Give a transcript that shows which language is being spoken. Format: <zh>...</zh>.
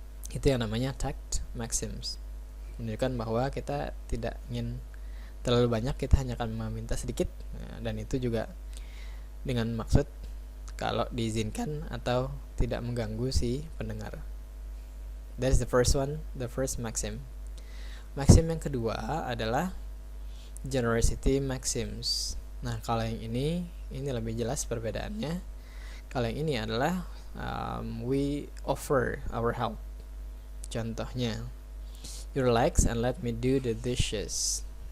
<id>Itu yang namanya tact maxims, menunjukkan bahwa kita tidak ingin terlalu banyak, kita hanya akan meminta sedikit. Nah, dan itu juga dengan maksud kalau diizinkan atau tidak mengganggu si pendengar.</id> <en>That's the first one, the first maxim.</en> <id>Maxim yang kedua adalah generosity maxims. Nah, kalau yang ini lebih jelas perbedaannya. Kalau yang ini adalah</id> <en>we offer our help.</en> <id>Contohnya,</id> <en>you relax and let me do the dishes.</en>